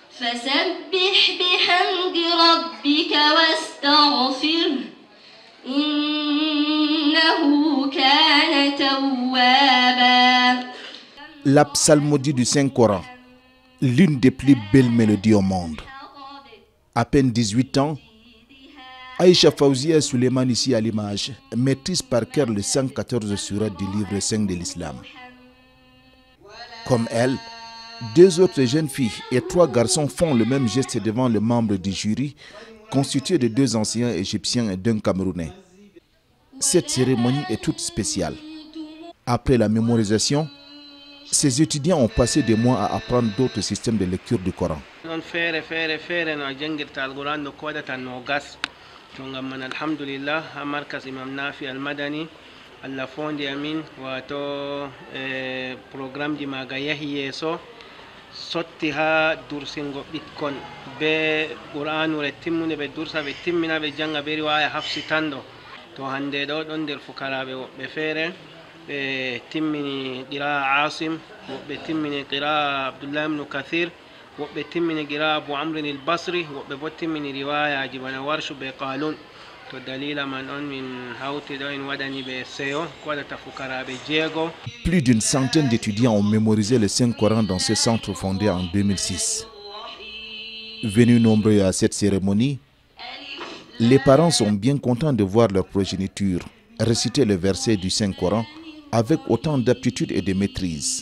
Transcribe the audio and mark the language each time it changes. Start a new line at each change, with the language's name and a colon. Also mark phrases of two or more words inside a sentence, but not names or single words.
Arabic: فسبح بحمد ربك واستغفره إنه كان توابا.
French: La psalmodie du Saint-Coran, l'une des plus belles mélodies au monde. À peine 18 ans, Aïcha Faouzia Suleiman, ici à l'image, maîtrise par cœur les 114 sourates du livre 5 de l'islam. Comme elle, 2 autres jeunes filles et 3 garçons font le même geste devant le membre du jury, constitué de 2 anciens égyptiens et d'1 Camerounais. Cette cérémonie est toute spéciale. Après la mémorisation, ces étudiants ont passé des mois à apprendre d'autres systèmes de lecture du Coran.
Fula: sotti ha dursingo ɓikkon be qur'anure timmude ɓe dursa ɓe timmina ɓe janga be riwaya hafsitando to hande ɗo ɗon nder fukaraɓe woɓɓe feere ɓe timmini
Arabic: قراءة عاصم,
Fula: woɓɓe timmini
Arabic: قراءة عبد الله ابن كثير,
Fula: woɓɓe timmini
Arabic: قراءة أبو عمرو البصري,
Fula: woɓɓe bo timmini riwayaji bana warshu be qalun. To dalila man on min hawti ɗo en waɗani ɓe seyo ko waɗata fukaraɓe jeego.
French: Plus d'une centaine d'étudiants ont mémorisé le Saint-Coran dans ce centre fondé en 2006. Venus nombreux à cette cérémonie, les parents sont bien contents de voir leur progéniture réciter le verset du Saint-Coran avec autant d'aptitude et de maîtrise.